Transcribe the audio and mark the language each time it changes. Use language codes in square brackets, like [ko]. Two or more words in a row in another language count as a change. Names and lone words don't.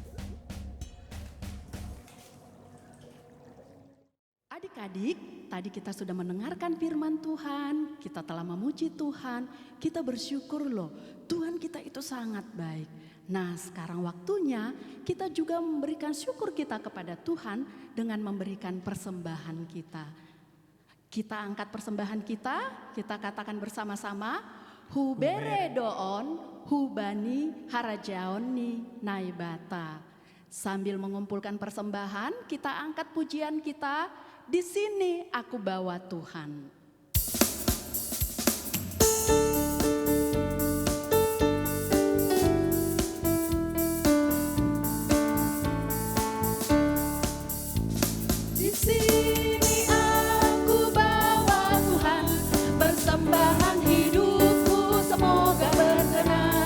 [id] Adik-adik, tadi kita sudah mendengarkan firman Tuhan, kita telah memuji Tuhan, kita bersyukur loh, Tuhan kita itu sangat baik. Nah, sekarang waktunya kita juga memberikan syukur kita kepada Tuhan dengan memberikan persembahan kita. Kita angkat persembahan kita katakan bersama-sama, [bts] Hubere doon, hubani harajaoni naibata. [id] Sambil mengumpulkan persembahan, kita angkat pujian kita, di sini aku bawa Tuhan. Di sini aku bawa Tuhan, persembahan hidupku semoga berkenan.